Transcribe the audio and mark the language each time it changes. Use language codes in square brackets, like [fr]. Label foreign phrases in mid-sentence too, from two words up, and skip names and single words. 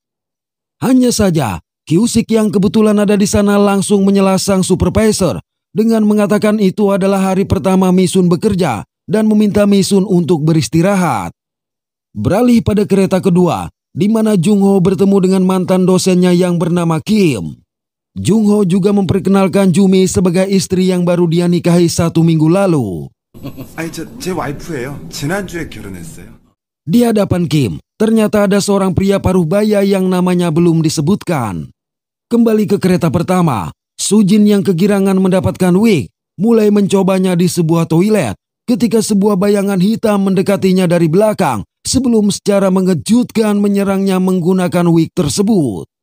[id] Hanya saja, Kyusik yang kebetulan ada di sana langsung menyela sang supervisor dengan mengatakan itu adalah hari pertama Misun bekerja dan meminta Misun untuk beristirahat. Beralih pada kereta kedua, di mana Jungho bertemu dengan mantan dosennya yang bernama Kim. Jungho juga memperkenalkan Jumi sebagai istri yang baru dia nikahi 1 minggu lalu. [ko] 제 와이프예요. 지난주에 결혼했어요. [id] Di hadapan Kim, ternyata ada seorang pria paruh baya yang namanya belum disebutkan. Kembali ke kereta pertama, Sujin yang kegirangan mendapatkan wig, mulai mencobanya di sebuah toilet ketika sebuah bayangan hitam mendekatinya dari belakang sebelum secara mengejutkan menyerangnya menggunakan wig tersebut.